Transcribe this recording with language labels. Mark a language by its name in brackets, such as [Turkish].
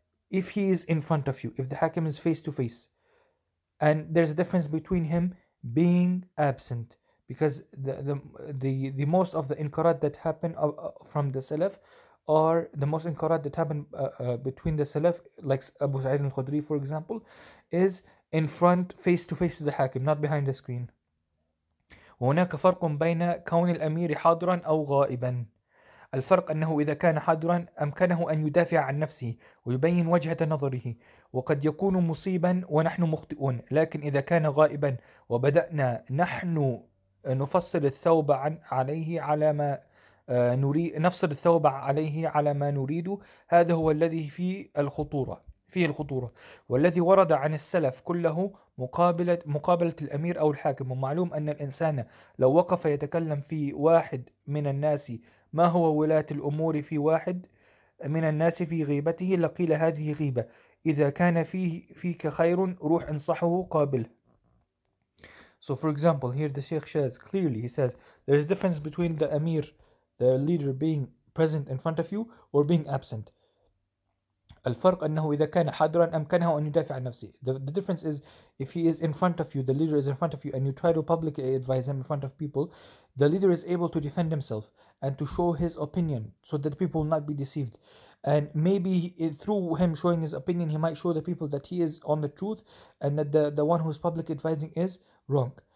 [English] If he is in front of you, if the hakim is face to face, and there's a difference between him being absent, because the most of the inkarat that happen from the salaf, or the most inkarat that happen between the salaf, like Abu Sa'id al-Khudri for example, is in front, face to face to the hakim, not behind the screen. [Arabic] وهناك فرق بين كون الأمير حاضرا أو غائبا. الفرق أنه إذا كان حاضرا أمكنه أن يدافع عن نفسه ويبين وجهة نظره، وقد يكون مصيبا ونحن مخطئون. لكن إذا كان غائبا وبدأنا نحن نفصل الثوب عليه على ما نريد، نفصل الثوب عليه على ما نريد، هذا هو الذي فيه الخطورة، والذي ورد عن السلف كله مقابلة الأمير أو الحاكم. ومعلوم أن الإنسان لو وقف يتكلم في واحد من الناس ما هو ولاة الأمور في واحد من الناس في غيبته لقيل هذه غيبة، إذا كان فيك خير روح انصحه قابله. [English] So for example, here the Sheikh says clearly, he says there's a difference between the Amir, the leader, being present in front of you or being absent. [Arabic] الفرق أنه إذا كان حاضرا أمكنه أن يدافع عن نفسه. [English] The difference is, if he is in front of you, the leader is in front of you, and you try to publicly advise him in front of people, the leader is able to defend himself and to show his opinion so that people will not be deceived. And maybe through him showing his opinion, he might show the people that he is on the truth and that the one who's public advising is wrong.